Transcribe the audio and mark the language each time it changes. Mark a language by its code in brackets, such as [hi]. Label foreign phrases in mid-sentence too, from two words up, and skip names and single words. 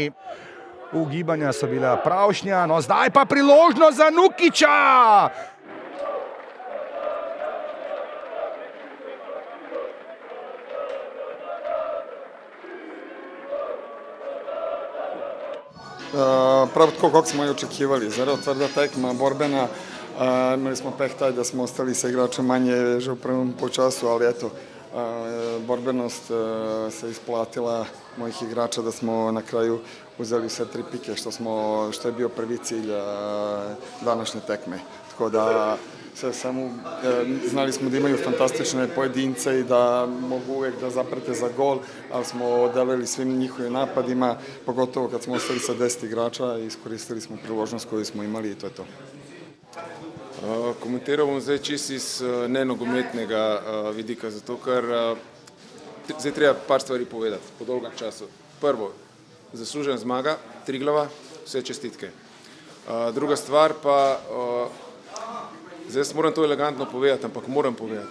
[sl] Ugibanja so bila pravšnja, no zdaj pa priložnost za Nukića. Prav tako, [bs] kako smo i očekivali. Zelo tvrda tekma, borbena. Imali smo peh taj da smo ostali sa igračem manje že u prvom počasu, ali eto, borbenost se isplatila mojih igrača da smo na kraju uzeli sve 3 pike, što je bio prvi cilj današnje tekme. Tako da znali smo da imaju fantastične pojedince i da mogu uvijek da zaprete za gol, ali smo odelili svim njihovim napadima, pogotovo kad smo ostali sa 10 igrača i iskoristili smo priložnost koju smo imali i to je to. [sl] Komentiral bom zdaj čisto iz nenogometnega vidika, zato ker zdaj treba par stvari povedati po dolgem času. Prvo, zaslužena zmaga Triglava, vse čestitke. Druga stvar pa, zdaj moram to elegantno povedati, ampak moram povedati.